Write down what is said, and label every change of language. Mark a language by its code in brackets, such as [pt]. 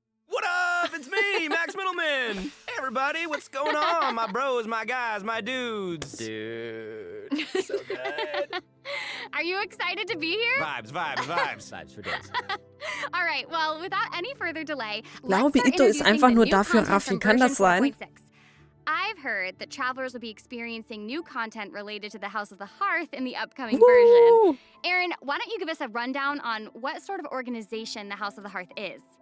[en] What up? It's me, Max Middleman. Hey, everybody, what's going on? My bros, my guys, my dudes. Dude, so good. Are you excited to be here? Vibes, vibes, vibes. Vibes for days. All right, well, without any further delay, [de] Ich glaube, Ito ist einfach nur dafür, Raffi. Kann das sein? [en] I've heard that travelers will be experiencing new content related to the House of the Hearth in the upcoming version. Erin, why don't you give us a rundown on what sort of organization the House of the Hearth is?